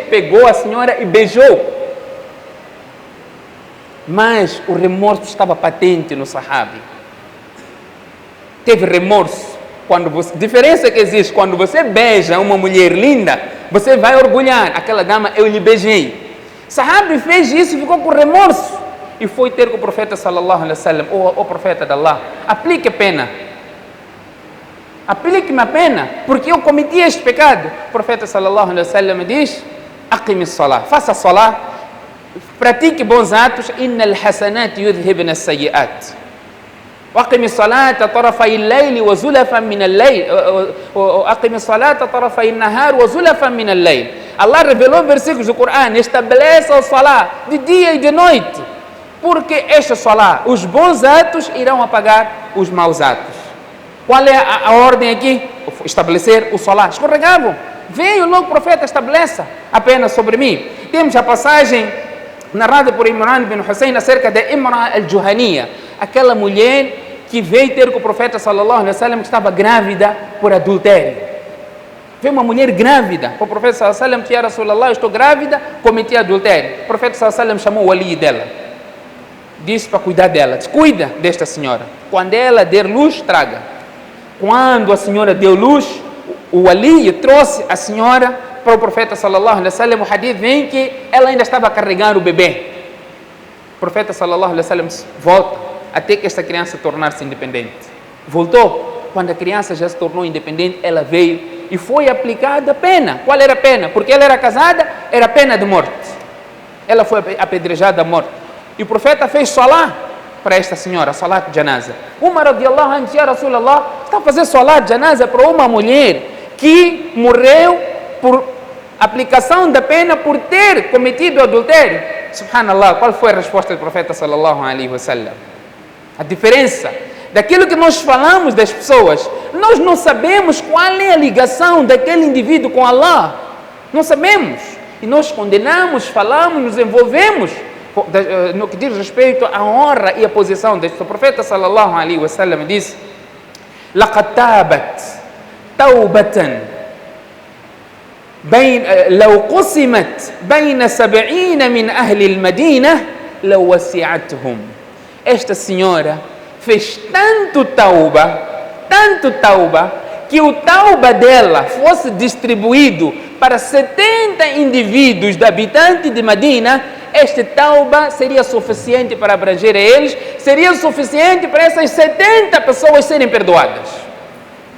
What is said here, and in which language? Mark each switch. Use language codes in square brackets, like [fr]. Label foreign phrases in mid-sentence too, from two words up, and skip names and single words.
[pt] Pegou a senhora e beijou. Mas o remorso estava patente no sahabi. Teve remorso. Diferença que existe, quando você beija uma mulher linda, você vai orgulhar, aquela dama eu lhe beijei. Sahabi fez isso e ficou com remorso. E foi ter com o profeta [ar] صلى الله عليه وسلم, [pt] o profeta de Allah, aplique a pena. Aplique-me a pena, porque eu cometi este pecado. O profeta [ar] صلى الله عليه وسلم [pt] diz, [ar] أقم الصلاة, [pt] faça salah, pratique bons atos, [ar] إن الحسنات يذهبن السيئات. وأقم الصلاة طرفي الليل وزلفا من الليل وأقم الصلاة طرفي النهار وزلفا من الليل. [pt] Allah revelou versículos do Corão, estabeleça o salah de dia e de noite, porque este salah, os bons atos irão apagar os maus atos. Qual é a ordem aqui? Estabelecer o salah. Escorregavam. Veio logo o profeta, estabeleça apenas sobre mim. Temos a passagem narrada por Imran bin Hussein acerca de Imra al-Juhaniya, aquela mulher que veio ter com o profeta [ar] صلى الله عليه وسلم, [pt] que estava grávida por adultério. Veio uma mulher grávida para o profeta [ar] صلى الله عليه وسلم, [pt] que era Rasulallah, eu estou grávida, cometi adultério. O profeta [ar] صلى الله عليه وسلم [pt] chamou o ali dela, disse para cuidar dela, disse, cuida desta senhora, quando ela der luz, traga. Quando a senhora deu luz, o ali trouxe a senhora para o profeta [ar] صلى الله عليه وسلم. [pt] O hadith vem que ela ainda estava a carregar o bebê. O profeta [ar] صلى الله عليه وسلم [pt] disse, volta até que esta criança tornar-se independente. Voltou. Quando a criança já se tornou independente, ela veio e foi aplicada a pena. Qual era a pena? Porque ela era casada, era a pena de morte. Ela foi apedrejada à morte. E o profeta fez salah para esta senhora, salat de janaza. [ar] Umar رضي الله عنه، يا رسول الله, [pt] está a fazer salat de janaza para uma mulher que morreu por aplicação da pena por ter cometido adultério. Subhanallah, qual foi a resposta do profeta [ar] صلى الله عليه وسلم? [pt] A diferença daquilo que nós falamos das pessoas, nós não sabemos qual é a ligação daquele indivíduo com Allah. Não sabemos. E nós condenamos, falamos, nos envolvemos no que diz respeito à honra e à posição deste. O profeta [ar] صلى الله عليه وسلم [pt] disse: [ar] "لقد تابت توبة لو قسمت بين 70 من أهل المدينة لوسعتهم." [pt] Esta senhora fez tanto tauba, que o tauba dela fosse distribuído para 70 indivíduos de habitantes de Medina, este tauba seria suficiente para abranger a eles, seria suficiente para essas 70 pessoas serem perdoadas.